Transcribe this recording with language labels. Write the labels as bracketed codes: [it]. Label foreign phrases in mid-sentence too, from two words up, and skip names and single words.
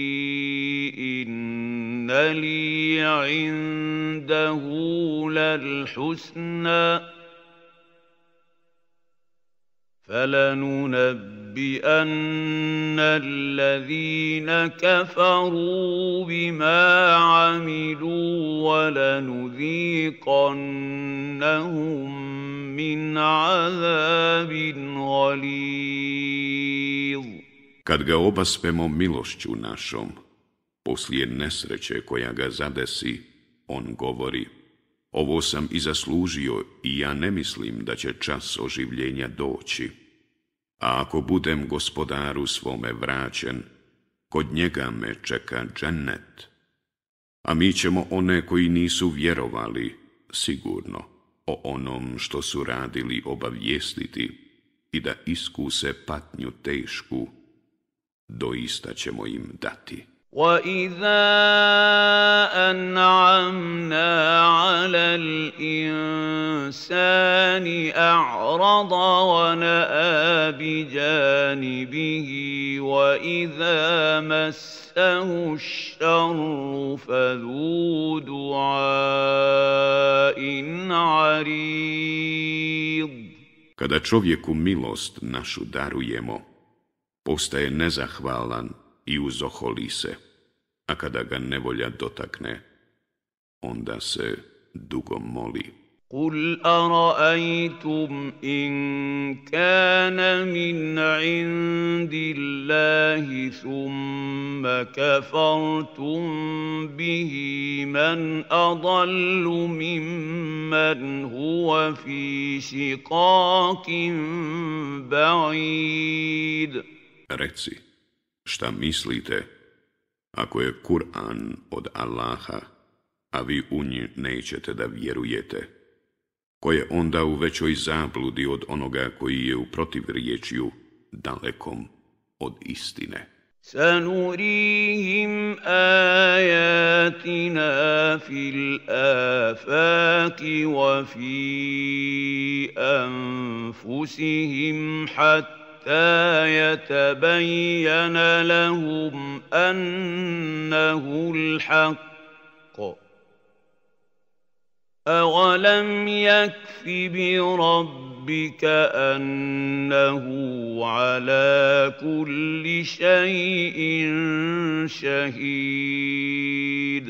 [ar] إِنَّ لِي عِندَهُ لَلْحُسْنَىٰ فَلَنُنَبِّئَنَّ الَّذِينَ كَفَرُوا بِمَا عَمِلُوا وَلَنُذِيقَنَّهُم مِّنْ عَذَابٍ غَلِيظٍ. [bs] Kad ga obaspemo milošću našom, poslije nesreće koja ga zadesi, on govori, ovo sam i zaslužio i ja ne mislim da će čas oživljenja doći. A ako budem gospodaru svome vraćen, kod njega me čeka džennet. A mi ćemo one koji nisu vjerovali, sigurno, o onom što su radili obavijestiti i da iskuse patnju tešku, doista ćemo im dati. [ar] وَإِذَا أَنْعَمْنَا عَلَى الْإِنسَانِ أَعْرَضَ وَنَأَىٰ بِجَانِبِهِ وَإِذَا مَسَّهُ الشَّرُّ فَذُو دُعَاءٍ عَرِيضٍ. [bs] Kada čovjeku milost našu darujemo, postaje nezahvalan i uzoholi se, a kada ga nevolja dotakne, onda se dugo moli. [ar] قُلْ أَرَأَيْتُمْ إِنْ كَانَ مِنْ عِنْدِ اللَّهِ ثُمَّ كَفَرْتُمْ بِهِ مَنْ أَضَلُّ مِمَّنْ هُوَ فِي شِقَاقٍ بَعِيدٍ. [bs] Reci, šta mislite, ako je Kur'an od Allaha, a vi u njih nećete da vjerujete, ko je onda u većoj zabludi od onoga koji je u protivriječju dalekom od istine? [ar] سَنُرِيهِمْ آيَاتِنَا فِي الْآفَاقِ وَفِي أَنفُسِهِمْ حَتَّى يَتَبَيَّنَ لَهُمْ أَنَّهُ الْحَقُّ أَوَلَمْ يَكْفِ بِرَبِّكَ أَنَّهُ عَلَى كُلِّ شَيْءٍ شَهِيدٌ.